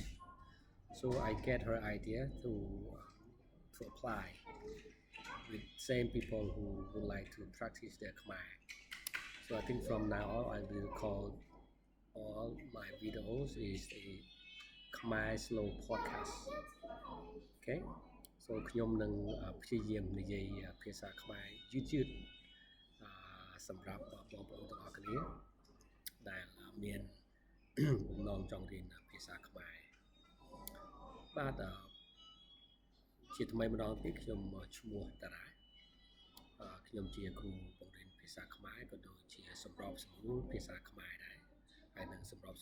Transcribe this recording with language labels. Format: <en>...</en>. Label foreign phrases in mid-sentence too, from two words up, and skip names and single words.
<en>So I get her idea to apply with same people who would like to practice their Khmer. So I think from now on I will call all my videos is a Khmer Slow Podcast. Okay?</en> <km>So ខ្ញុំនឹងព្យាយាមនិយាយភាសាខ្មែរយឺតៗសម្រាប់បងប្អូនទាំងអស់គ្នាដែលមានបំណងចង់រៀនភាសាខ្មែរបាទជាថ្មីម្ដងទៀតខ្ញុំឈ្មោះតារាខ្ញុំជាគ្រូបង្រៀនភាសាខ្មែរក៏ដូចជាសម្របសម្រួលភាសាខ្មែរដែរហើយនឹងសម្រប</km>